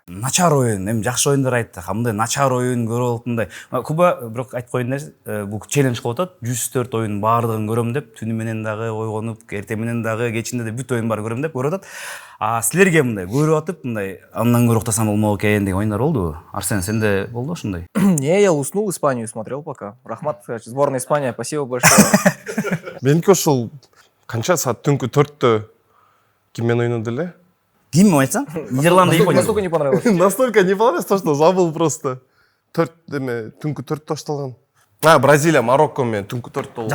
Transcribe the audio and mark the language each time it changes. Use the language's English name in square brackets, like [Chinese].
[Kyrgyz] Начар оюн, эми жакшы оюндар айттык. Мындай начар оюн көрүп алып мындай. Куба бирок айтып коеюн десе, бул челлендж кылып атат. 104 оюн баардыгын көрөм деп, түнү менен дагы ойгонуп, эртең менен дагы, кечинде де бүт оюн бар көрөм деп көрүп атат. Силерге мындай көрүп атып, мындай андан көрө уктасам болмок экен деген оюндар болдубу? Арсен, сенде болду ошондой? [Russian] Не, я уснул, Испанию смотрел пока. Рахмат, кстати, сборная Испания, спасибо большое. [Kyrgyz] Меники ошол канча саат түнкү 4-тө киммен ойноду эле? Ким айтсаң? Нидерланды Япония. [Russian] Настолько не понравилось. Настолько не понравилось, то что забыл просто. [Kyrgyz] Түнкү 4 башталган. Бразилия, Марокко менен түнкү 4 болду.